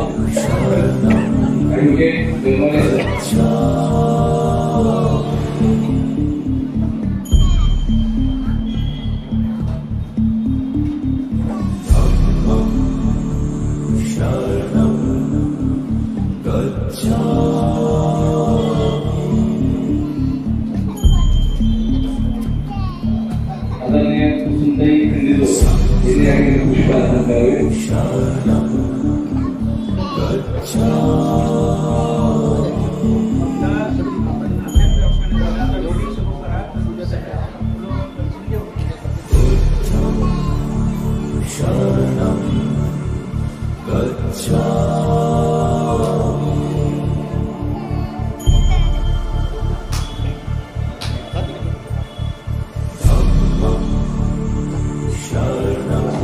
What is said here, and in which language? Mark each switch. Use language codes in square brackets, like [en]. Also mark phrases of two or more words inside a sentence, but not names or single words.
[mr] ॲडव्होकेट कनमोरे सर [pi] शरणं गच्छामि [mr] आदरणीय कुसुमताई खंडितो यांनी आणखी पुष्प अर्पण करावे. [pi] शरणं गच्छामि बुद्धं शरणं गच्छामि धम्मं शरणं